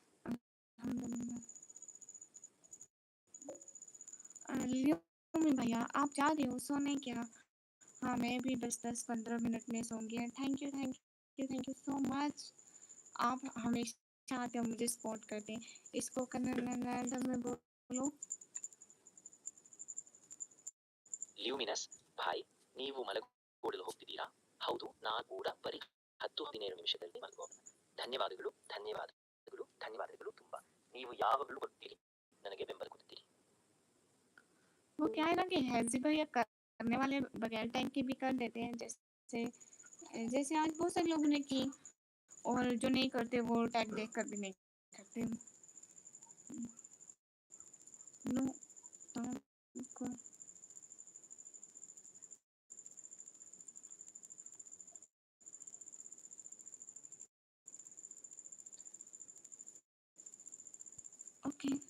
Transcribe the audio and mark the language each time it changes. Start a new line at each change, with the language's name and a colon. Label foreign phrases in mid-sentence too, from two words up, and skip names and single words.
Hindi: Yumi भैया, आप जा रहे हो सोने क्या? हाँ, मैं भी 10-15 मिनट में सोऊंगी।
English: thank you so much.
Hindi: आप हमेशा आते हो मुझे सपोर्ट करते हैं। इसको कन्नड़ में बोलो।
Kannada: ಲ್ಯೂಮಿನಸ್ ಭಾಯ್, ನೀವು ಮಲಗೂಡಲು ಹೋಗ್ತಿದ್ದೀರಾ? ಹೌದು, ನಾನು ಕೂಡ ಬರೀ 10-15 ನಿಮಿಷದಲ್ಲಿ ಮಲಗೋಣ. ಧನ್ಯವಾದಗಳು ಧನ್ಯವಾದಗಳು ಧನ್ಯವಾದಗಳು ತುಂಬಾ. ನೀವು ಯಾವಾಗಲೂ ಕೊಡ್ತೀರಿ, ನನಗೆ ಬೆಂಬಲ ಕೊಡ್ತೀರಿ.
Hindi: वो क्या है ना कि हैजी भैया करने वाले बगैर टाइम के भी कर देते हैं, जैसे जैसे आज बहुत सारे लोगों ने की, और जो नहीं करते वो टैग देख कर भी नहीं करते। नो को ओके।